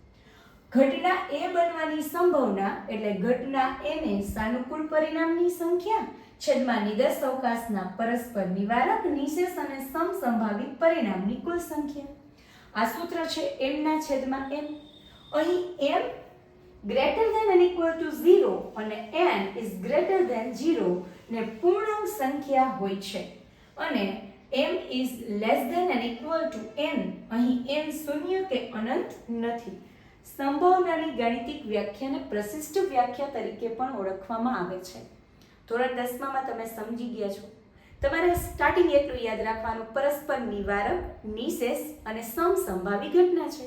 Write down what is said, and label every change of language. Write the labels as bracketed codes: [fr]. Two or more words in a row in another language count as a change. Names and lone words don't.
[gu] ઘટના a બનવાની સંભાવના એટલે ઘટના a ને સાનુકૂળ પરિણામની સંખ્યા છેદમાં નિદર્શ અવકાશના પરસ્પર નિવારક નિશેષ અને સમસંભાવિત પરિણામની કુલ સંખ્યા. આ સૂત્ર છે m ના છેદમાં n. અહીં [en] m greater than or equal to 0 [gu] અને [en] n is greater than 0 [gu] ને પૂર્ણાંક સંખ્યા હોય છે અને [en] m is less than or equal to n [gu] અહીં n શૂન્ય કે અનંત નથી. સંભાવનાની ગાણિતિક વ્યાખ્યાને પ્રશિષ્ટ વ્યાખ્યા તરીકે પણ ઓળખવામાં આવે છે. ધોરણ 10 માં તમે સમજી ગયા છો. તમારે સ્ટાર્ટિંગ એટલું યાદ રાખવાનું, પરસ્પર નિવારક, નિશેષ અને સમસંભાવી ઘટના છે.